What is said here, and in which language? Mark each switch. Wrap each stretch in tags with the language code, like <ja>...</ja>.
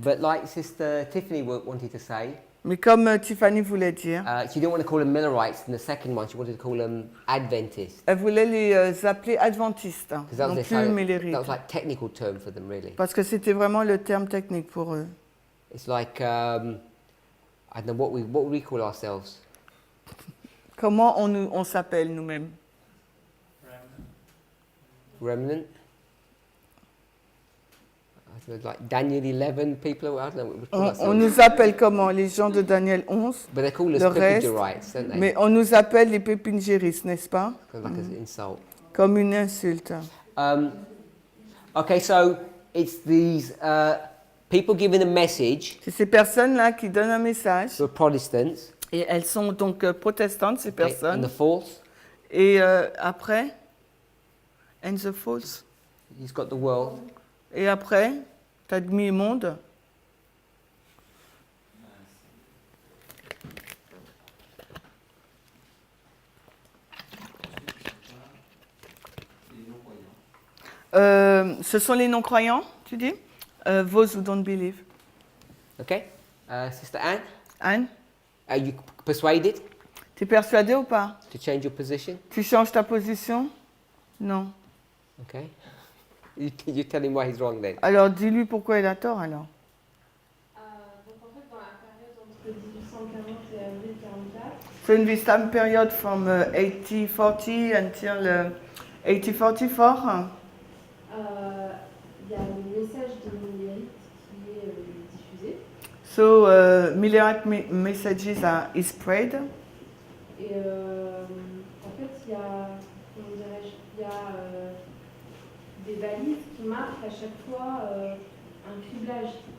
<en>but like Sister Tiffany wanted to say,</en> <fr>Mais comme Tiffany voulait dire,</fr> <en>she didn't want to call them Millerites. In the second one, she wanted to call them Adventists.</en> <fr>elle voulait les appeler adventistes,</fr> <en>'Cause that was</en> <fr>non</fr> <en>their</en> <fr>plus</fr> <en>kind</en> <fr>millérites.</fr> <en>that was like technical term for them, really.</en> <fr>Parce que c'était vraiment le terme technique pour eux.</fr> <en>It's like I don't know what would we call ourselves.</en> <fr>Comment on s'appelle nous-mêmes?</fr> <en>Remnant. I don't know, like Daniel 11 people. I don't know what we call</en> <fr>On ourselves. nous appelle comment? Les gens de Daniel 11.</fr> <en>But they call us</en> <fr>le reste,</fr> <en>Pepinjerites, don't they?</en> <fr>Mais on nous appelle les pépingéristes, n'est-ce pas?</fr> <en>Kind of like an insult.</en> <fr>Comme une insulte.</fr> <en>Okay, so it's these people giving a message</en> <fr>C'est ces personnes-là qui donnent un message.</fr> <en>to Protestants.</en> <fr>Et elles sont donc protestantes, ces</fr> <en>Okay, and</en> <fr>personnes.</fr> <en>the fourth,</en> <fr>Et après,</fr> <en>and the false. he's got the world.</en> <fr>Et après, t'as demi-monde. Ce sont les non-croyants, tu dis?</fr> <en>Those who don't believe. Okay, Sister Anne, Anne, are you persuaded</en> <fr>t'es persuadée ou pas?</fr> <en>to change your position?</en> <fr>Tu changes ta position? Non.</fr> <en>Okay, you tell him why he's wrong then.</en> <fr>Alors dis-lui pourquoi il a tort alors. Donc en fait, dans la période entre 1840 et avril 44,</fr> <en>So in this time period from 1840 until 1844,</en> <fr>il y a le message de Millerite qui est diffusé.</fr> <en>so Millerite messages is spread.</en> <fr>Et en fait, il y a, comment dirais-je, il y a des balises qui marquent à chaque fois un criblage.</fr>